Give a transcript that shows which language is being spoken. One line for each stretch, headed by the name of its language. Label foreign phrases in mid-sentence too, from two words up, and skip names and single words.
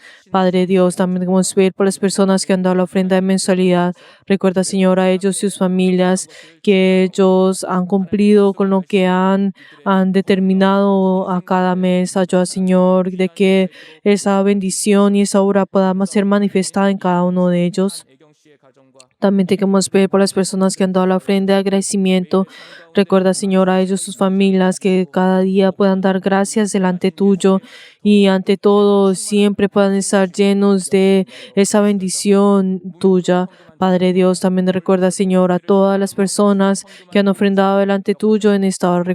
Spanish: Padre Dios, también queremos pedir por las personas que han dado la ofrenda de mensualidad. Recuerda, Señor, a ellos y sus familias que ellos han cumplido con lo que han determinado a cada mes. Ayuda, Señor, de que esa bendición y esa obra pueda ser manifestada en cada uno de ellos.
Korean: 애경 씨의 가정과
Spanish: También te queremos pedir por las personas que han dado la ofrenda de agradecimiento. Recuerda, Señor, a ellos, sus familias, que cada día puedan dar gracias delante tuyo y ante todo siempre puedan estar llenos de esa bendición tuya. Padre Dios, también recuerda, Señor, a todas las personas que han ofrendado delante tuyo en esta hora.